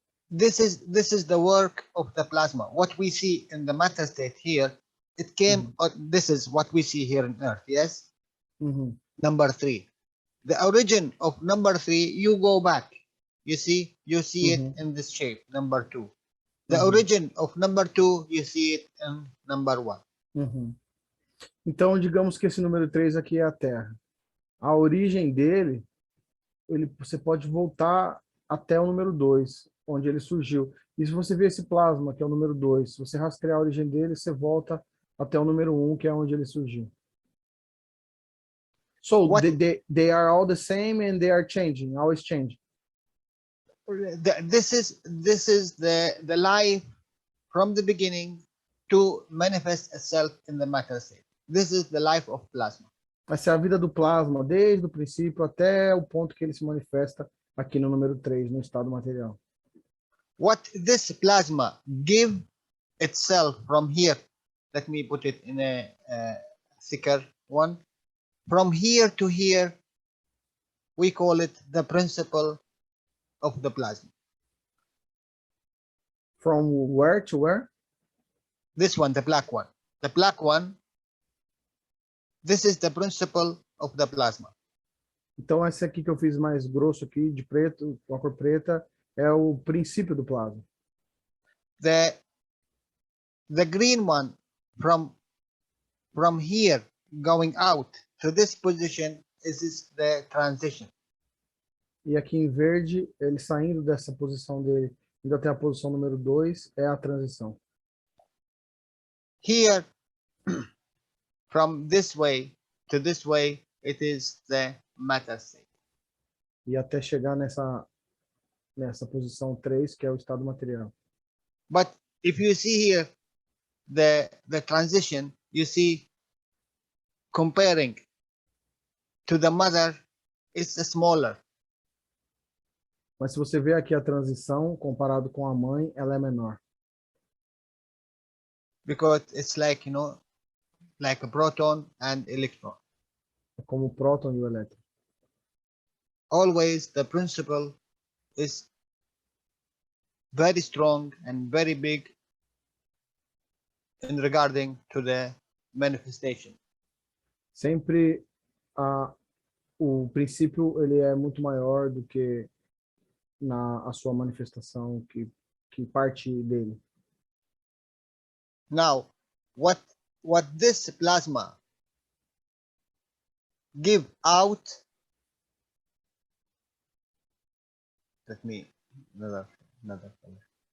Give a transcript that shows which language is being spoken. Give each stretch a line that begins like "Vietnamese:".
English: This is the work of the plasma. What we see in the matter state here, it came. This is what we see here on Earth. Yes. Number three, the origin of number three. You go back. You see it in this shape. Number two. The origin of number two, you see it in number one.
Portuguese: Então, digamos que esse número 3 aqui é a Terra. A origem dele, você pode voltar até o número 2, onde ele surgiu. E se você ver esse plasma, que é o número 2, se você rastrear a origem dele, você volta até o número 1, que é onde ele surgiu.
English: So, they are all the same and they are changing, always changing. This is the life from the beginning to manifest itself in the matter state. This is the life of plasma.
Portuguese: Essa é a vida do plasma, desde o princípio até o ponto que ele se manifesta aqui no número 3, no estado material.
English: What this plasma give itself from here, let me put it in a thicker one. From here to here, we call it the principle of the plasma. From where to where? This one, the black one. The black one, this is the principle of the plasma.
Portuguese: Então, esse aqui que eu fiz mais grosso aqui, de preto, com a cor preta, é o princípio do plasma.
English: The green one, from here going out to this position, is the transition.
Portuguese: E aqui em verde, ele saindo dessa posição dele, indo até a posição número 2, é a transição.
English: Here, from this way to this way, it is the matter state.
Portuguese: E até chegar nessa posição 3, que é o estado material.
English: But if you see here the transition, you see comparing to the mother, it's smaller
Portuguese: Mas se você ver aqui a transição comparado com a mãe, ela é menor.
English: because it's like, like a proton and electron.
Portuguese: É como o próton e o elétron.
English: Always the principle is very strong and very big in regarding to the manifestation.
Portuguese: Sempre o princípio ele é muito maior do que a sua manifestação que parte dele.
English: Now, what this plasma give out, let me another color.